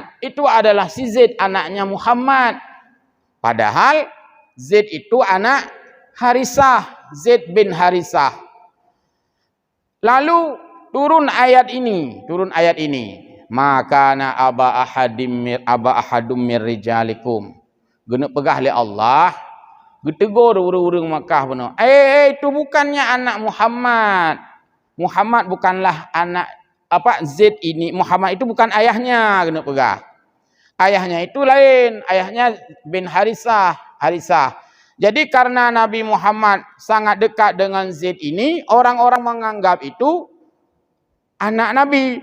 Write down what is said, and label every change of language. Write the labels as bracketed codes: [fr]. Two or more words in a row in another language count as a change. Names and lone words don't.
[id] Itu adalah si Zaid anaknya Muhammad. Padahal Zaid itu anak Harisah. Zaid bin Harisah. Lalu turun ayat ini. [ar] ما كان أبا أحد من رجالكم. [id] Guna pegah oleh Allah. Getegur urang-urang Makkah benar. Itu bukannya anak Muhammad. Muhammad bukanlah anak Zaid ini, Muhammad itu bukan ayahnya, kena pegah. Ayahnya itu lain, ayahnya bin Harisah. Jadi karena Nabi Muhammad sangat dekat dengan Zaid ini, orang-orang menganggap itu anak Nabi.